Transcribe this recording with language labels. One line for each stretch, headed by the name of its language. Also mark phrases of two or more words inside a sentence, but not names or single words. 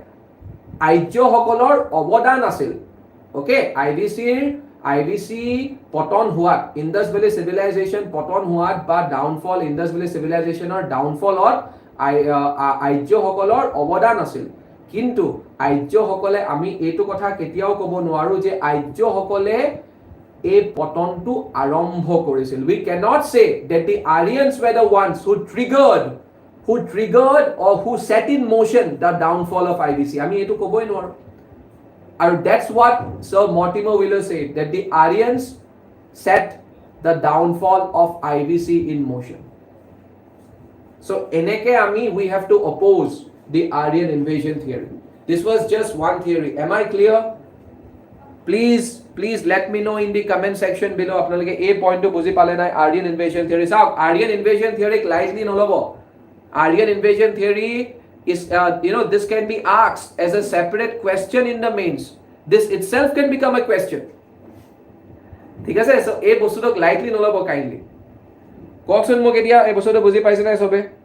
Assamese: আৰ্যসকলৰ অৱদান আছিল, ওকে, আইভিচি পতন হোৱাত, ইণ্ডাছ ভেলী চিভিলাইজেশ্যন পতন হোৱাত বা ডাউনফল, ইণ্ডাছ ভেলী চিভিলাইজেশ্যনৰ ডাউনফলত আৰ্যসকলৰ অৱদান আছিল, কিন্তু আৰ্যসকলে, আমি এইটো কথা কেতিয়াও ক'ব নোৱাৰো যে আৰ্যসকলে এই পতনটো আৰম্ভ কৰিছিল।
English: We cannot say that the Aryans were the ones who triggered or who set in motion the downfall of IVC.
Assamese: আমি এইটো ক'বই নোৱাৰো,
English: আৰু that's what Sir Mortimer Wheeler said, that the Aryans set the downfall of IVC in motion. So eneke we have to oppose the Aryan invasion theory. This was just one theory. Am I clear? Please let me know in the comment section below
Assamese: আপোনালোকে এই পইণ্টটো বুজি পালে নাই
English: Aryan invasion theory। চাওক, Aryan invasion theory lightly নলব। Aryan invasion theory is this can be asked as a separate question in the mains. This itself can become a question,
Assamese: ঠিক আছে, সো এই বস্তুটোক লাইটলি নলব কাইন্ডলি। কওকচোন মোক এতিয়া এই বস্তুটো বুজি পাইছে নাই সবে?